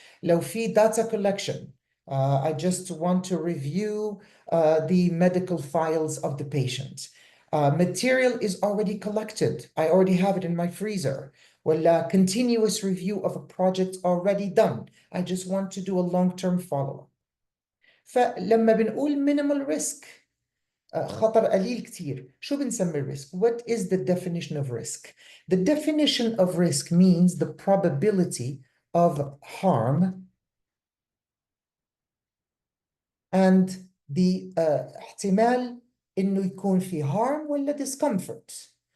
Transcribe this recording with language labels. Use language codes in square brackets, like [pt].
[ar] لو في [en] data collection, I just want to review the medical files of the patient. Material is already collected. I already have it in my freezer. [ar] ولا [en] continuous review of a project already done. I just want to do a long-term follow-up. [ar] فلما بنقول minimal risk, خطر قليل كتير, شو بنسمي risk? [en] What is the definition of risk? The definition of risk means the probability of harm and the [ar] احتمال إنه يكون في [en] harm [ar] ولا [en] discomfort.